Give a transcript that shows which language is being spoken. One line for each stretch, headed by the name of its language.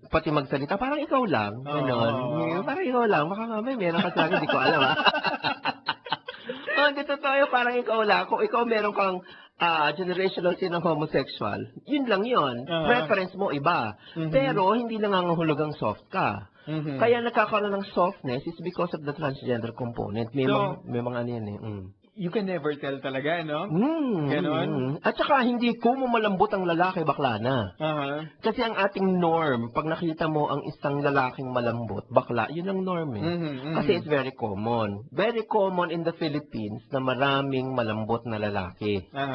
Filipino: Pati magsalita, parang ikaw lang. Ganon. Parang ikaw lang. Baka may meron ka sa akin, hindi ko alam. Hindi totoo, parang ikaw lang. Kung ikaw meron kang generational sin ng homosexual, yun lang yun. Preference mo iba. Pero hindi nangangahulog ang soft ka. Kaya nagkakaroon ng
English: softness is because of the transgender component.
Filipino: May mga ano yan
English: You can never tell talaga, no?
Filipino: Ganon? At saka hindi ko malambot ang lalaki, bakla na. Kasi ang ating norm, pag nakita mo ang isang lalaking malambot, bakla, yun ang norm Kasi
English: it's very common. Very common in the Philippines
Filipino: na maraming malambot na lalaki.